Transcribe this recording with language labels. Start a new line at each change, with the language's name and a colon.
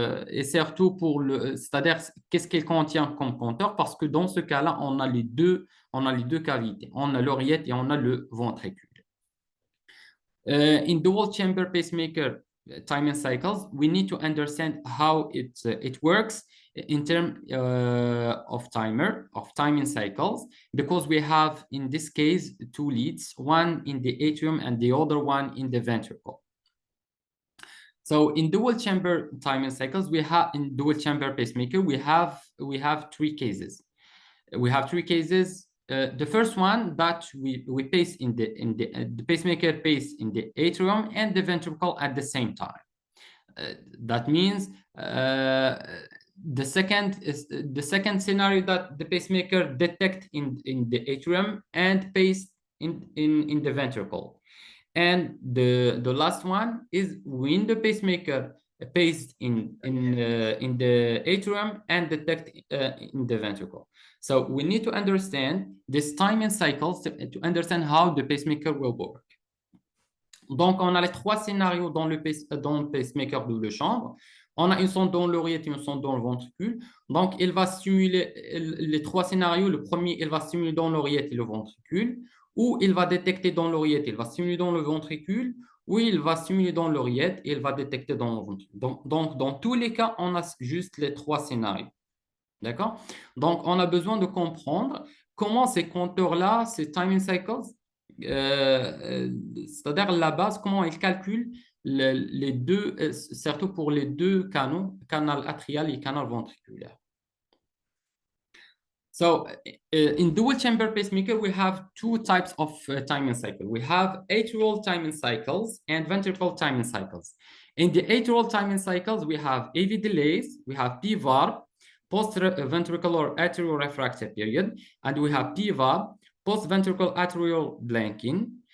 French: Et surtout c'est-à-dire qu'est-ce qu'il contient comme compteur, parce que dans ce cas-là, on a les deux cavités, on a l'oreillette et on a le ventricule.
English: In dual chamber pacemaker, timing cycles, we need to understand how it works in terms of timing cycles, because we have in this case two leads, one in the atrium and the other one in the ventricle. So in dual chamber timing cycles, we have in dual chamber pacemaker, we have three cases. We have three cases. The first one that we pace in the pacemaker pace in the atrium and the ventricle at the same time. That means the second scenario that the pacemaker detect in the atrium and pace in the ventricle. And the last one is when the pacemaker paced in the atrium and detect in the ventricle. So we need to understand this timing cycles to understand how the pacemaker will work.
French: Donc, on a les trois scénarios dans le pacemaker double chambre. On a une sonde dans l'oreillette et une sonde dans le ventricule. Donc, il va stimuler les trois scénarios. Le premier, il va stimuler dans l'oreillette et le ventricule, ou il va détecter dans l'oreillette, il va stimuler dans le ventricule, ou il va stimuler dans l'oreillette et il va détecter dans le ventricule. Donc, dans tous les cas, on a juste les trois scénarios. D'accord? Donc, on a besoin de comprendre comment ces compteurs-là, ces timing cycles, c'est-à-dire la base, comment ils calculent les deux, surtout pour les deux canaux, canal atrial et canal ventriculaire.
English: So in dual chamber pacemaker, we have two types of timing cycle. We have atrial timing cycles and ventricular timing cycles. In the atrial timing cycles, we have AV delays, we have PVAR, post-ventricular atrial refractory period, and we have PVAB, post-ventricular atrial blanking.